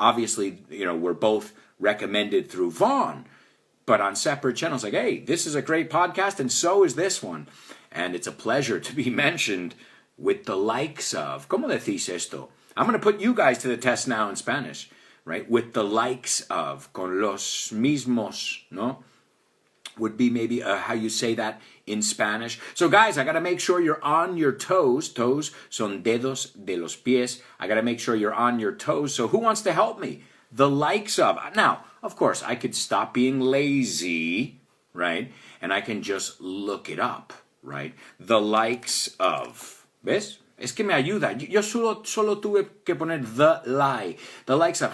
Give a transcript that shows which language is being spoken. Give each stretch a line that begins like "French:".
English: Obviously, we're both recommended through Vaughan, but on separate channels, like, hey, this is a great podcast, and so is this one. And it's a pleasure to be mentioned with the likes of,
Spanish: ¿cómo decís esto?
English: I'm going to put you guys to the test now in Spanish, right? With the likes of,
Spanish: con los mismos, ¿no?
English: Would be maybe how you say that in Spanish. So guys, I got to make sure you're on your toes.
Spanish: Toes son dedos de los pies.
English: I got to make sure you're on your toes. So who wants to help me? The likes of. Now, of course, I could stop being lazy, right? And I can just look it up, right? The likes of.
Spanish: ¿Ves? Es que me ayuda. Yo solo tuve que poner
English: the likes of.